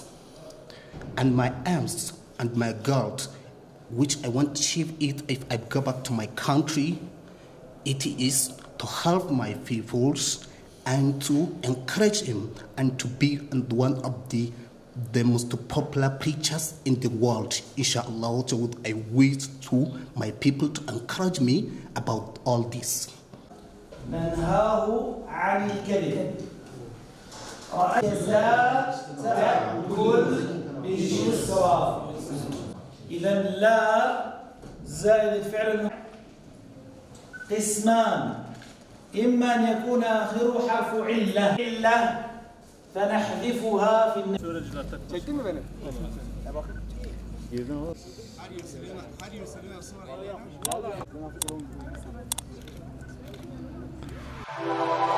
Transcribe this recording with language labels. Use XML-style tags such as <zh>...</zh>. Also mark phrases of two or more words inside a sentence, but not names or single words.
<en>And my aims and my goals, which I want to achieve it if I go back to my country, it is to help my peoples and to encourage him and to be one of the most popular preachers in the world, inshallah. So I wish to my people to encourage me about all this.</en> <ar>ننهاه عن الكذب. جزاء تأكل باليسرى. إذا لا زائد الفعل قسمان، إما أن يكون آخره حرف علة فنحذفها في النهاية.</ar> <tr>Çektin mi beni? Girdin</tr>